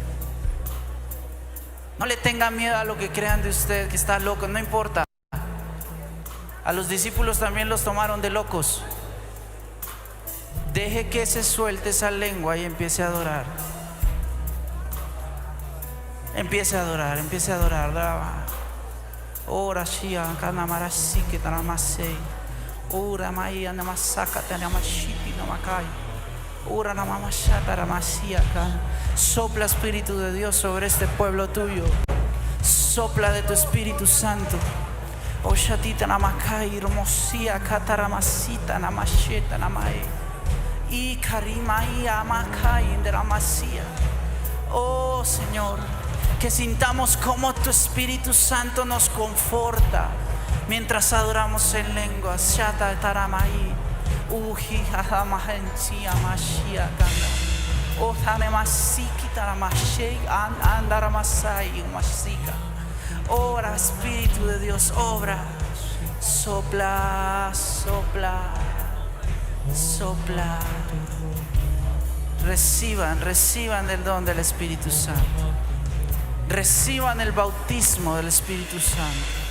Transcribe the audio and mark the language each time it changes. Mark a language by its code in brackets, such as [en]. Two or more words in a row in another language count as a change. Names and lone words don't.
[es] No le tenga miedo a lo que crean de usted, que está loco, no importa. A los discípulos también los tomaron de locos. Deje que se suelte esa lengua y empiece a adorar. Empiece a adorar. Ora shia kana marasi que tanamasei. Ora maya namasaka tanamashiti namakai. Ora namamashata ramasia kan. Sopla, Espíritu de Dios, sobre este pueblo tuyo. Sopla de tu Espíritu Santo. Oshatita namakai romosia kataramasita namasheta namae. Y karimai amakai inderamasía. Oh Señor, que sintamos como tu Espíritu Santo nos conforta mientras adoramos en lenguas. Shata taramai. Uji hamahensia mashia kanda. O tanemasiki taramashei andaramasai masika. Ora, Espíritu de Dios, obra. Sopla. Reciban el don del Espíritu Santo. Reciban el bautismo del Espíritu Santo.